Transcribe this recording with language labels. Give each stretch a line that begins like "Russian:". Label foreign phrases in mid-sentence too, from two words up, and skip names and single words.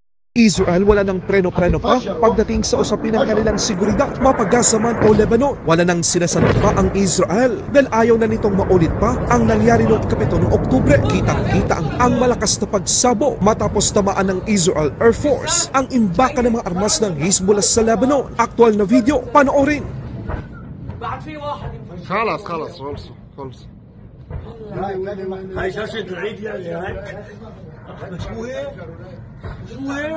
Filipino: Israel wala ng preno-preno pa pagdating sa usapin ng kanilang seguridad, mapag-Gaza man o Lebanon. Wala nang sinasagot pa ang Israel dahil ayaw na nitong maulit pa ang nangyari noong 7 ng Oktubre. Kitang-kita ang malakas na pagsabo matapos tamaan ng Israel Air Force ang imbaka ng mga armas ng Hezbollah sa Lebanon. Aktual na video, panoorin.
Arabic: خلاص خلاص خلص هاي شاشة العيد يا هاي شو هي؟ شو هي؟